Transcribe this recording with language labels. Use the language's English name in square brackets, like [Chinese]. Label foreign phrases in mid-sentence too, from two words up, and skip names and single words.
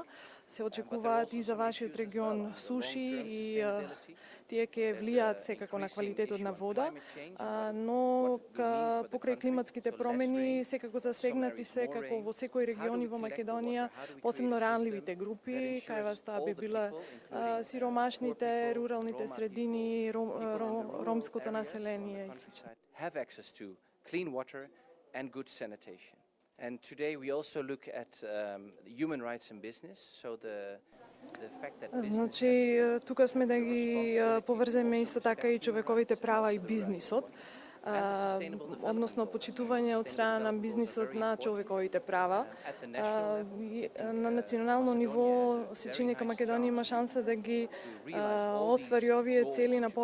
[Macedonian] Се очекуваат и за вашиот регион суши и тие ќе влијаат секако на квалитетот на вода, но покрај климатските промени секако засегнати секако во секој регион во Македонија, посебно ранливите групи, кај вас тоа би биле сиромашните, руралните средини, ромското население и слично. [English] have access to clean water and good sanitation. And today we also look at human rights in business, so the fact that business [Macedonian] Значи, тука сме да ги поврземе исто така и човековите права и бизнисот, односно почитување од страна на бизнисот на човековите права. На национално ниво се чини дека Македонија има шанса да ги оствари овие цели на